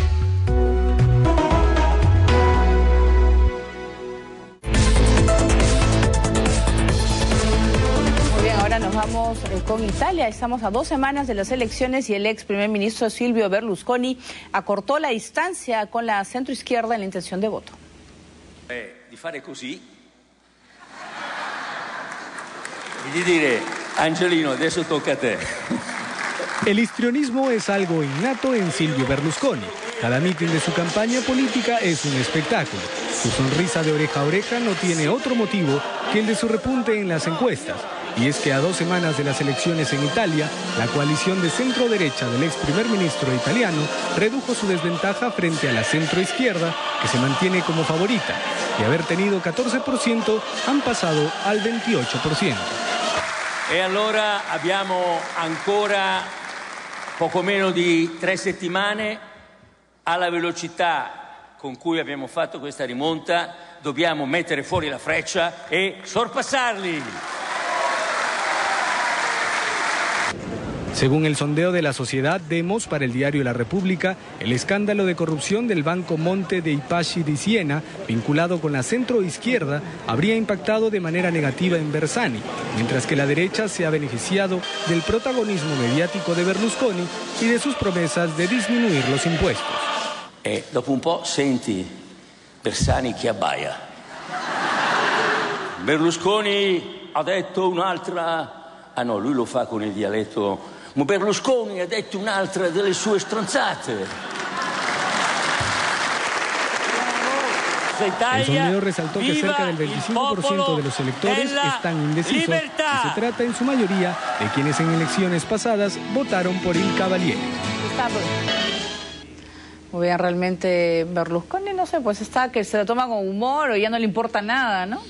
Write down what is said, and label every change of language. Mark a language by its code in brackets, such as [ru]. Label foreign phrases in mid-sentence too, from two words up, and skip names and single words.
[es] Nos vamos con Italia. Estamos a 2 semanas de las elecciones y el ex primer ministro Silvio Berlusconi acortó la distancia con la centroizquierda en la intención de voto. [it] Di fare così y di dire Angelino, adesso tocca a te. [es] El histrionismo es algo innato en Silvio Berlusconi. Cada mitin de su campaña política es un espectáculo. Su sonrisa de oreja a oreja no tiene otro motivo que el de su repunte en las encuestas. Y es que a 2 semanas de las elecciones en Italia, la coalición de centro-derecha del ex primer ministro italiano redujo su desventaja frente a la centro-izquierda, que se mantiene como favorita. De haber tenido 14%, han pasado al 28%. [it] E allora abbiamo ancora poco meno di 3 settimane. Alla velocità con cui abbiamo fatto questa rimonta, dobbiamo mettere fuori la freccia e sorpassarli. [es] Según el sondeo de la sociedad Demos para el diario La República, el escándalo de corrupción del Banco Monte dei Paschi di Siena, vinculado con la centroizquierda, habría impactado de manera negativa en Bersani, mientras que la derecha se ha beneficiado del protagonismo mediático de Berlusconi y de sus promesas de disminuir los impuestos. [it] Dopo un po' senti Bersani che abbaia. Berlusconi ha detto un'altra... Ah no, lui lo fa con il dialetto... Ma Berlusconi ha detto un'altra delle sue stronzate. [es] El sondeo resaltó que cerca del 25% de los electores están indecisos y se trata en su mayoría de quienes en elecciones pasadas votaron por il Cavaliere. Muy bien, realmente Berlusconi, no sé, pues está que se lo toma con humor o ya no le importa nada, ¿no?